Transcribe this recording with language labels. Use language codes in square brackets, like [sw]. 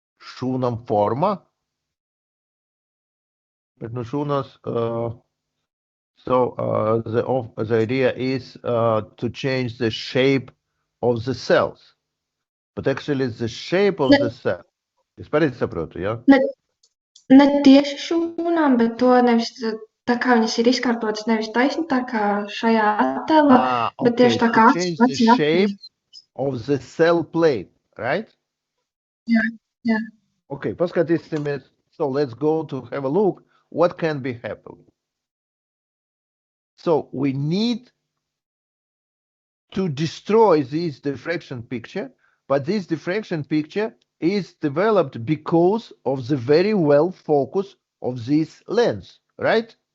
[lv] Šūnam forma? Bet no šūnas, [en] the idea is to change the shape of the cells. But actually it's the shape of the cell. [lv] Es pareizi saprotu, jā? Ne tieši šūnām, bet to nevis tā kā viņas ir izkārtotas nevis taisni tā kā šajā attēlā, bet tieši tā kā [en] change the shape of the cell plate, right? Yeah. [lv] Okay, paskatīsimies. [en] So let's go to have a look what can be happening. So we need to destroy this diffraction picture, but this diffraction picture is developed because of the very well focus of this lens, right?